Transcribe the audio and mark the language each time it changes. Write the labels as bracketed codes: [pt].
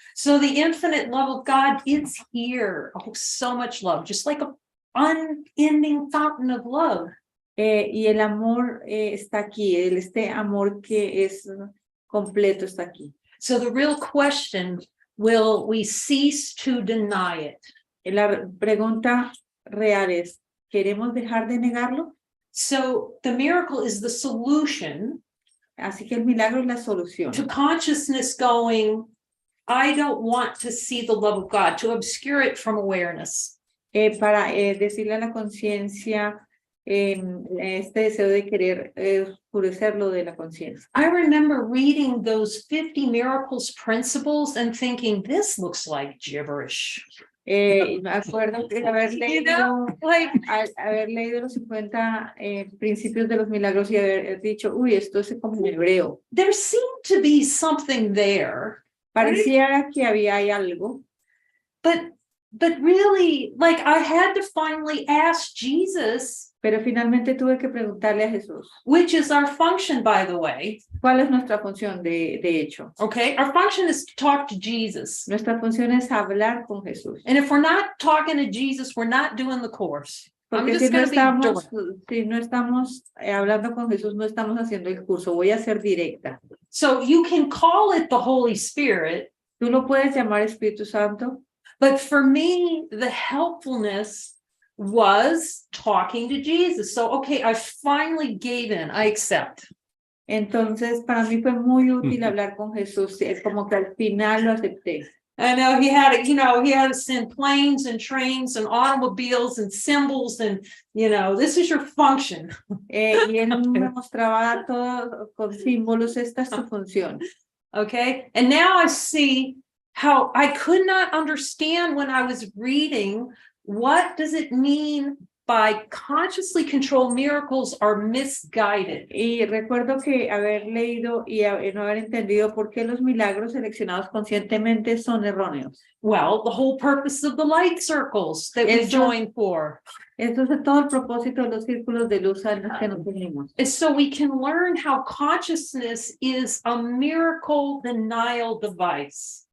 [en] So the infinite love of God is here. Oh, so much love. Just like an unending fountain of love. [es] Y el amor está aquí. Este amor que es completo está aquí. [en] So the real question, will we cease to deny it? [es] La pregunta real es, ¿queremos dejar de negarlo? [en] So the miracle is the solution. [es] Así que el milagro es la solución. [en] To consciousness going, I don't want to see the love of God, to obscure it from awareness. [es] Para decirle a la conciencia este deseo de querer oscurecerlo de la conciencia. [en] I remember reading those 50 miracles principles and thinking, this looks like gibberish. [es] Me acuerdo de haber leído, haber leído los 50 principios de los milagros y haber dicho, uy, esto es como en hebreo. [en] There seemed to be something there. [es] Parecía que había algo. [en] But really, like I had to finally ask Jesus. [es] Pero finalmente tuve que preguntarle a Jesús. [en] Which is our function, by the way. [es] ¿Cuál es nuestra función de hecho? [en] Okay, our function is to talk to Jesus. [es] Nuestra función es hablar con Jesús. [en] And if we're not talking to Jesus, we're not doing the course. [es] Porque si no estamos hablando con Jesús, no estamos haciendo el curso. Voy a ser directa. [en] So you can call it the Holy Spirit. [es] Tú lo puedes llamar Espíritu Santo. [en] But for me, the helpfulness was talking to Jesus. So, okay, I finally gave in. I accept. [es] Entonces, para mí fue muy útil hablar con Jesús. Es como que al final lo acepté. [en] I know he had to send planes and trains and automobiles and symbols and, this is your function. [es] Y él me mostraba todo con símbolos. Esta es tu función. [en] Okay, and now I see how I could not understand when I was reading, what does it mean by consciously controlled miracles are misguided? [es] Y recuerdo que haber leído y no haber entendido por qué los milagros seleccionados conscientemente son erróneos. [en] Well, the whole purpose of the light circles that we join for. [es] Esto es todo el propósito de los círculos de luz a los que nos unimos. [en] Is so we can learn how consciousness is a miracle denial device.